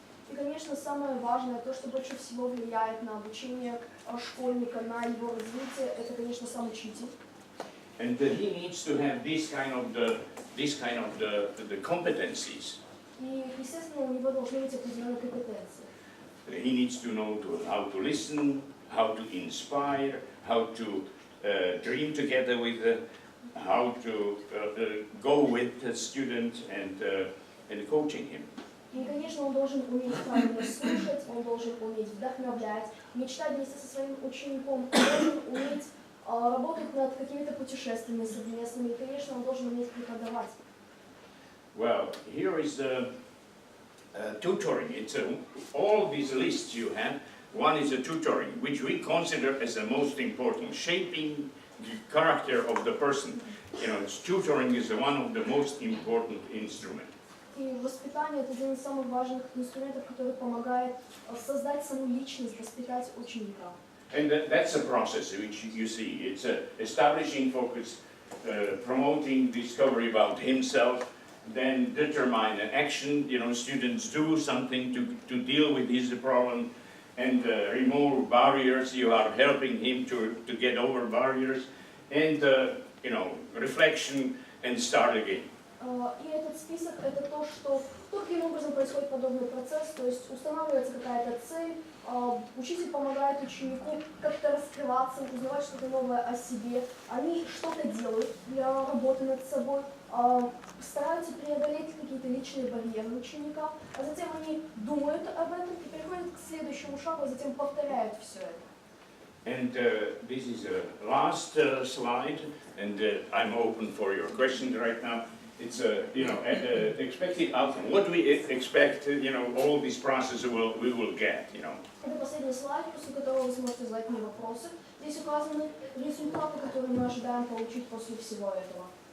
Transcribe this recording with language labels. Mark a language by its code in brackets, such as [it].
[ru] И, конечно, самое важное, то, что больше всего влияет на обучение школьника, на его развитие, это, конечно, сам учитель. [en] And he needs to have this kind of the competencies. [ru] И, естественно, у него должны быть определенные компетенции. [en] He needs to know how to listen, how to inspire, how to dream together with, how to go with the student and coaching him. [ru] И, конечно, он должен уметь правильно слушать, он должен уметь вдохновлять, мечтать вместе со своим учеником, он должен уметь работать над какими-то путешествиями совместными, и, конечно, он должен уметь преподавать. [en] Well, here is tutoring. It's all these lists you have. One is a tutoring, which we consider as the most important, shaping the character of the person. Tutoring is one of the most important instruments. [ru] И воспитание — это один из самых важных инструментов, который помогает создать саму личность, воспитать ученика. [en] And that's a process which you see. It's establishing focus, promoting discovery about himself, then determine an action. Students do something to deal with his problem, and remove barriers. You are helping him to get over barriers, and reflection, and start again. [ru] И этот список — это то, что каким образом происходит подобный процесс, то есть устанавливается какая-то цель, учитель помогает ученику как-то раскрываться, узнавать что-то новое о себе, они что-то делают для работы над собой, стараются преодолеть какие-то личные барьеры ученика, а затем они думают об этом и переходят к следующему шагу, а затем повторяют все это. [en] And this is the last slide, and I'm open for your questions right now. It's expected outcome. What we expect, all this process we will get, [ru] Это последний слайд, после которого вы сможете задать мне вопросы. Здесь указаны результаты, которые мы ожидаем получить после всего этого.